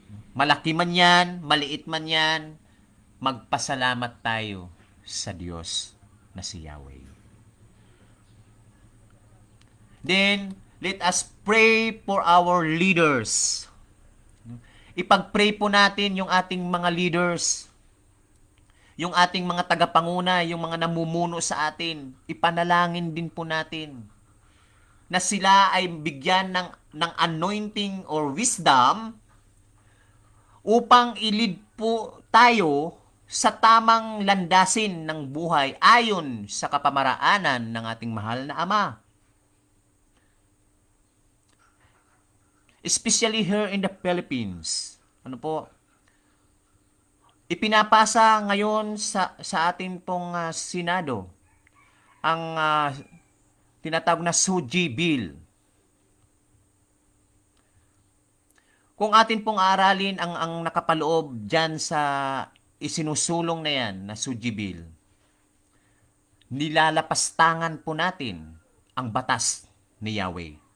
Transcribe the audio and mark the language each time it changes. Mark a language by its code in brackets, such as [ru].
[tl] Malaki man yan, maliit man yan, magpasalamat tayo sa Diyos na si Yahweh. [en] Then, let us pray for our leaders. [tl] Ipag-pray po natin yung ating mga leaders, yung ating mga tagapanguna, yung mga namumuno sa atin. Ipanalangin din po natin na sila ay bigyan ng anointing or wisdom upang ilid po tayo sa tamang landasin ng buhay ayon sa kapamaraanan ng ating mahal na Ama. [en] Especially here in the Philippines. [tl] Ano po? Ipinapasa ngayon sa ating pong Senado ang tinatawag na SUGI Bill. Kung atin pong aralin ang nakapaloob dyan sa isinusulong na yan na SUGI Bill, nilalapastangan po natin ang batas ni Yahweh.